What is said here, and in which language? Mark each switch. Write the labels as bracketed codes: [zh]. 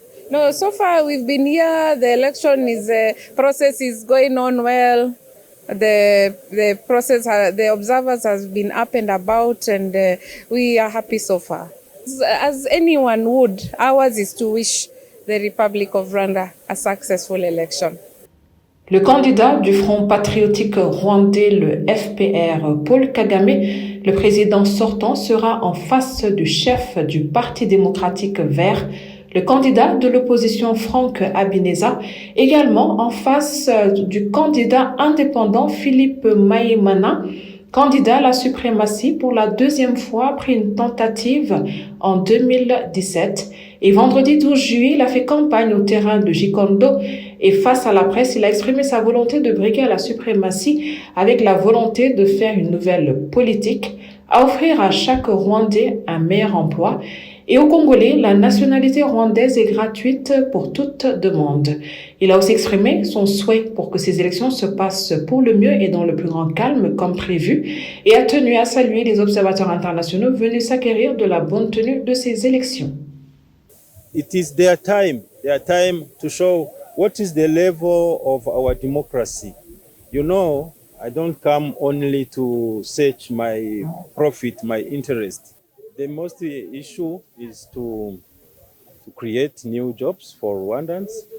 [en] No, so far we've been here. The election process is going on well. The process, the observers has been up and about, and we are happy so far. As anyone would, ours is to wish the Republic of Rwanda a successful election. [fr] Le candidat du Front patriotique rwandais, le FPR, Paul Kagame, le président sortant, sera en face du chef du Parti démocratique vert, le candidat de l'opposition Frank Habineza, également en face du candidat indépendant Philippe Maïmana, candidat à la suprématie pour la 2e fois après une tentative en 2017. Et vendredi 12 juillet, il a fait campagne au terrain de Gikondo et face à la presse, il a exprimé sa volonté de briguer à la suprématie avec la volonté de faire une nouvelle politique, à offrir à chaque Rwandais un meilleur emploi et aux Congolais, la nationalité rwandaise est gratuite pour toute demande. Il a aussi exprimé son souhait pour que ces élections se passent pour le mieux et dans le plus grand calme comme prévu et a tenu à saluer les observateurs internationaux venus s'acquérir de la bonne tenue de ces élections. [en] It is their time to show what is the level of our democracy. You know, I don't come only to search my profit, my interest. The most issue is to create new jobs for Rwandans.